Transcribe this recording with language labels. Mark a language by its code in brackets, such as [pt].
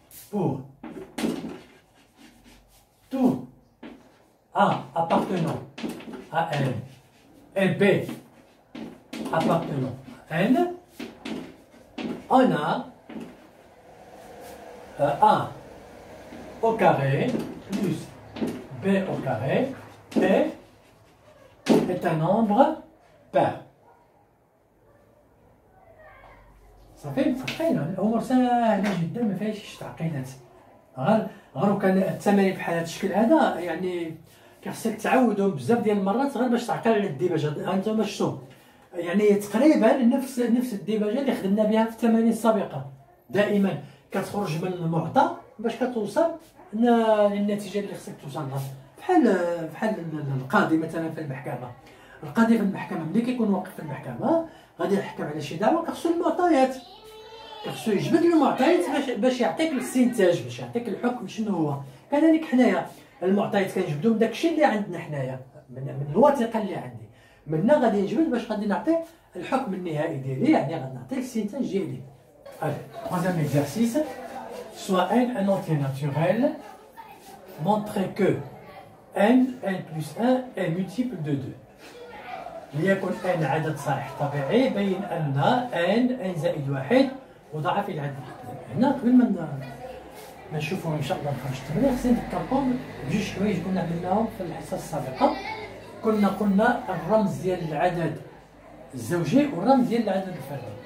[fr] Pour tout A appartenant à N et B appartenant à N, on a A au carré plus B au carré est un nombre pair. [ar] صافي صافي الامور سهله جدا ما فيهاش تعقيدات. غير كان التمارين بحال هذا الشكل هذا يعني كيخصك تعودوا بزاف ديال المرات غير باش تعقل على الديباجه. انتم شفتوا يعني تقريبا نفس الديباجه اللي خدمنا بها في التمارين السابقه. دائما كتخرج من المعطى باش كتوصل للنتيجه اللي خصك توصل لها. بحال القاضي مثلا في المحكمه. القاضي في المحكمه ملي كيكون واقف في المحكمه غادي يحكم على شي دعوه، كخصو المعطيات، كخصو يجبد المعطيات باش يعطيك الاستنتاج، باش يعطيك الحكم شنو هو. كذلك حنايا المعطيات كنجبدو من داكشي اللي عندنا حنايا، من الوثيقه اللي عندي، منا غادي نجبد باش غادي نعطي الحكم النهائي ديالي، يعني غادي نعطي الاستنتاج ديالي. [fr] Troisième exercice, soit n un entier naturel, montrer que n plus 1 est multiple de 2. [ar] ليكن n عدد صحيح طبيعي بين ان n زائد 1 مضاعف الى عدد 2. هنا قبل ما نشوفوا ان شاء الله نخرج التمرين خصني نذكركم بجوج حوايج كنا عملناهم في الحصه السابقه. قلنا الرمز ديال العدد الزوجي والرمز ديال العدد الفردي.